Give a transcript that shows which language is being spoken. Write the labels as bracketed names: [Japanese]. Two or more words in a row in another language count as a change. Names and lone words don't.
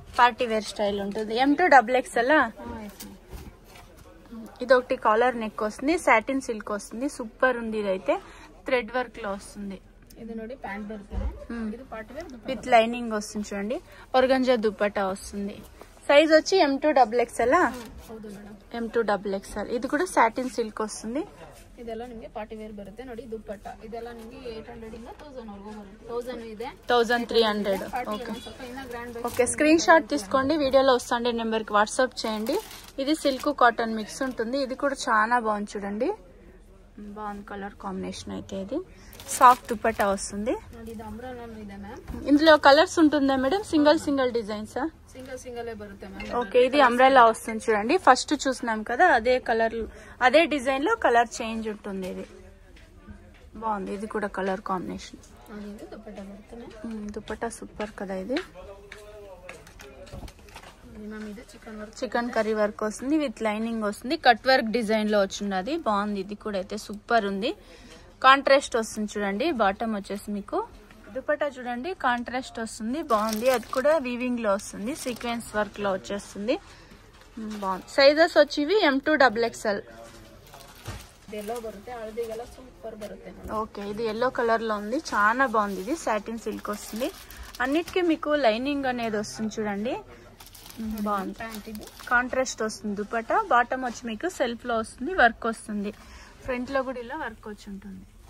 [English] party wear style [Telugu] ఉంటుంది. M2XXL. ఇది ఒకటి [English] collar neck [Telugu] వస్తుంది, [English] satin silk [Telugu] వస్తుంది, సూపర్ ఉంది. ఇదైతే [English] thread work [Telugu] లో వస్తుంది. ఇది ನೋಡಿ ప్యాంట్ బರುತ್ತೆ, ఇది [English] party wear with lining [Telugu] వస్తుంది చూడండి, ఆర్గంజా దుపట్టా వస్తుంది. సైజ్ వచ్చి M2XXL. [Kannada] ಹೌದು ಮೇಡಮ್, [Telugu] M2XXL. ఇది కూడా [English] satin silk [Telugu] వస్తుంది. [Kannada] ಇದೆಲ್ಲ ನಿಮಗೆ [English] party wear [Kannada] ಬರುತ್ತೆ ನೋಡಿ. ದುಪ್ಪಟ್ಟ ಇದೆಲ್ಲ ನಿಮಗೆ 800 ಇಂದ 1000 ವರೆಗೂ ಬರುತ್ತೆ. 1000 ಇದೆ, [Telugu] 1300. ఓకే [Kannada] ಸ್ವಲ್ಪ ಇನ್ನ ಗ್ರ್ಯಾಂಡ್ [Telugu] ఓకే, [English] screen shot [Telugu] తీసుకోండి, వీడియోలో వస్తుండే నెంబర్ కి వాట్సాప్ చేయండి. ఇది [English] silk cotton mix [Telugu] ఉంటుంది. ఇది కూడా చాలా బాగుంది చూడండి, బాగుంది [English] colour combination. [Telugu] అయితే ఇది సాఫ్ట్ దుపట్టా వస్తుంది. [Kannada] ನೋಡಿ. ಇದು ಅಂಬ್ರೆಲಾ ಇದೆ ಮ್ಯಾಮ್. [Telugu] ఇందులో కలర్స్ ఉంటుందా మేడం? [English] single designs? [Kannada] సింగిల్ బರುತ್ತೆ మ్యామ్. [Telugu] ఓకే, ఇది అంబ్రెలా వస్తుంది చూడండి, ఫస్ట్ చూసినాం కదా అదే కలర్, అదే డిజైన్ లో [English] colour change [Telugu] ఉంటుంది. ఇది బాగుంది, ఇది కూడా [English] colour combination. [Kannada] ఇది దుపట్టా బರುತ್ತೆ మ్యామ్. [Telugu] దుపట్టా సూపర్ కదా. ఇది మ్యామ్ ఇది చికెన్ కర్రీ వర్క్ వస్తుంది, [English] with lining [Telugu] వస్తుంది, [English] cut work design [Telugu] లో వచ్చింది. బాగుంది, ఇది కూడా అయితే సూపర్ ఉంది. కాంట్రాస్ట్ వస్తుంది చూడండి, బాటమ్ వచ్చేసి మీకు దుపట్టా చూడండి కాంట్రాస్ట్ వస్తుంది, బాగుంది. అది కూడా వీవింగ్ లో వస్తుంది, [English] sequence work [Telugu] లో వచ్చేస్తుంది, బాగుంది. సైజెస్ వచ్చి M2XXL. [Kannada] ಎಲ್ಲೋ ಬರುತ್ತೆ, ಹಳದಿಗೆಲ್ಲ సూపర్ బರುತ್ತೆ. [Telugu] ఓకే, ఇది [English] yellow colour [Telugu] లో ఉంది, చాలా బాగుంది. ఇది [English] satin silk [Telugu] వస్తుంది, అన్నిటికీ మీకు లైనింగ్ అనేది వస్తుంది చూడండి, బాగుంది. ప్యాంట్ ఇది కాంట్రాస్ట్ వస్తుంది దుపట్టా, బాటమ్ వచ్చి మీకు సెల్ఫ్ లో వస్తుంది, వర్క్ వస్తుంది. ఫ్రంట్ లో కూడా ఇలా వర్క్ వచ్చి ఉంటుంది.